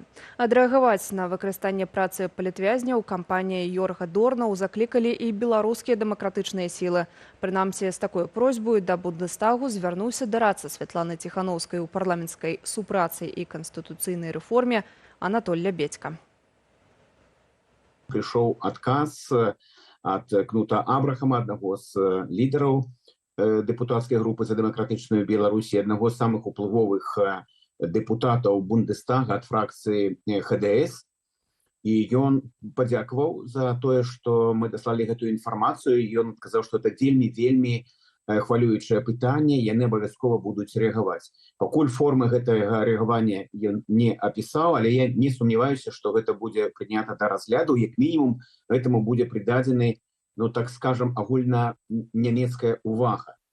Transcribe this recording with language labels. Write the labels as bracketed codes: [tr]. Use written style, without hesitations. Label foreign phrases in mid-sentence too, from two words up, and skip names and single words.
[be] Адрэагаваць на выкарыстанне працы палітвязняў кампанія Йорга Дорнау заклікалі і беларускія дэмакратычныя сілы. Прынамсі, з такой просьбой да Бундестагу звярнуўся дарадца Святланы Ціханаўскай у парламенцкай супрацы і канстытуцыйнай рэформе Анатоль Лябедзька. [ru] Пришел отказ от Кнута Абрахама, одного из лидеров депутатской группы «За демократичную Беларусь», одного из самых уплывовых депутатов Бундестага от фракции ХДС. И он подякувал за то, что мы дослали эту информацию, и он сказал, что это [be] вельми хвалюючае пытанне, яны абавязкова будуць рэагаваць. Пакуль формы гэтага рэагавання ён не апісаў, але я не сумняваюся, што гэта будзе прынята да разгляду, як мінімум гэтаму будзе прыдадзены, ну так скажам, агульнанямецкая увага.